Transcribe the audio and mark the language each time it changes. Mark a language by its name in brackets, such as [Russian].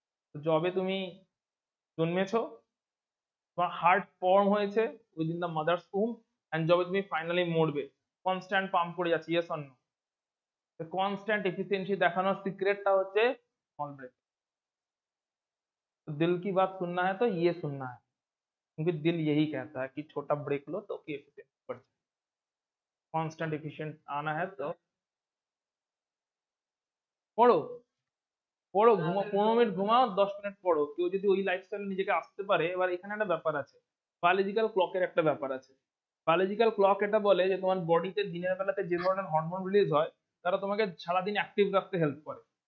[Bangla] তো যবে তুমি জন্মেছো, তোমার হার্ট ফর্ম হয়েছে within the mother's um, and যবে তুমি ফাইনালি মরবে, কনস্ট্যান্ট পাম্প করে যাচ্ছে, yes or no? Constant efficiency দেখানোর সিক্রেটটা হচ্ছে স্মল ब्रेक। [Hindi] तो दिल की बात सुनना है तो ये सुनना है, क्योंकि दिल यही कहता है कि छोटा ब्रेक लो तो कि एफिशिएंट बढ़ जाए। कांस्टेंट एफिशिएंट आना है तो [Bangla] পড়ো, পড়ো, ঘুমাও, 15 মিনিট ঘুমাও, 10 মিনিট পড়ো। কেউ যদি ওই লাইফস্টাইলে নিজেকে আসতে পারে, এবার এখানে একটা ব্যাপার আছে, বায়োলজিক্যাল ক্লকের একটা ব্যাপার আছে। বায়োলজিক্যাল ক্লক এটা বলে যে তোমার বডিতে দিনের বেলাতে যে ধরনের হরমোন রিলিজ হয়, তারা তোমাকে সারাদিন অ্যাক্টিভ রাখতে হেল্প করে।